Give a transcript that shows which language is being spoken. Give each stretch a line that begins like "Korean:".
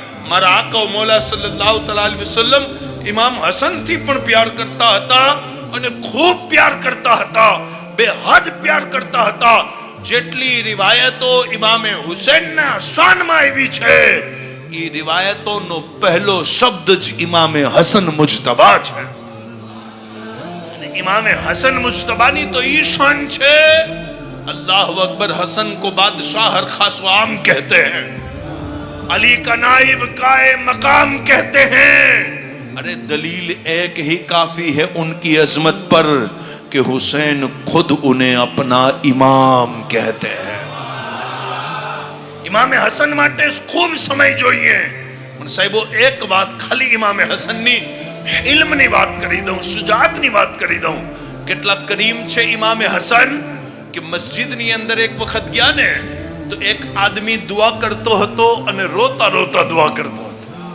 Gujarati: મારા આકા મૌલા સલ્લલ્લાહુ અલૈહિ વસલ્લમ ઇમામ હસન થી પણ પ્યાર કરતા હતા અને ખૂબ પ્યાર કરતા હતા. બેહદ પ્યાર કરતા હતા. જેટલી રિવાયતો ઇમામે હુસૈનના શાનમાં આવી છે, એ રિવાયતોનો પહેલો શબ્દ જ ઇમામે હસન મુજતબા છે. અને ઇમામે હસન મુજતબાની તો ઈ શાન છે,
Hindi: अल्लाह अकबर हसन को बादशाह हर खास आम कहते हैं, अली का नाइब काए मकाम कहते हैं. अरे दलील एक ही काफी है उनकी अजमत पर कि हुसैन खुद उन्हें अपना इमाम कहते हैं.
Gujarati: इमामे हसन માટે ખૂબ સમય જોઈએ. પણ સાહેબો એક વાત ખાલી ઇમામે હસનની ઇલ્મની વાત કરી દઉં, સુજાતની વાત કરી દઉં. કેટલા કરીમ છે ઇમામે હસન કે મસ્જિદની અંદર એક વખત ગયા ને તો એક આદમી દુઆ કરતો હતો અને રોતા રોતા દુઆ કરતો હતો.